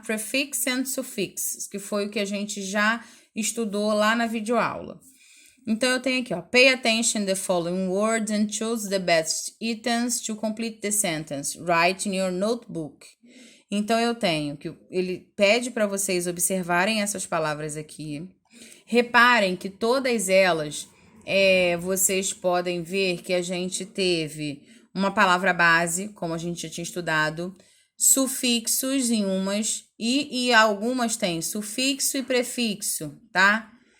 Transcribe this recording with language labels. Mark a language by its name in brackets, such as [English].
[English] Prefix and suffix, [Portuguese] que foi o que a gente já estudou lá na videoaula. Então, eu tenho aqui, ó, [English] pay attention to the following words and choose the best items to complete the sentence. Write in your notebook. [Portuguese] Então, eu tenho que ele pede para vocês observarem essas palavras aqui. Reparem que todas elas, vocês podem ver que a gente teve uma palavra base, como a gente já tinha estudado, sufixos em umas e algumas têm sufixo e prefixo, tá?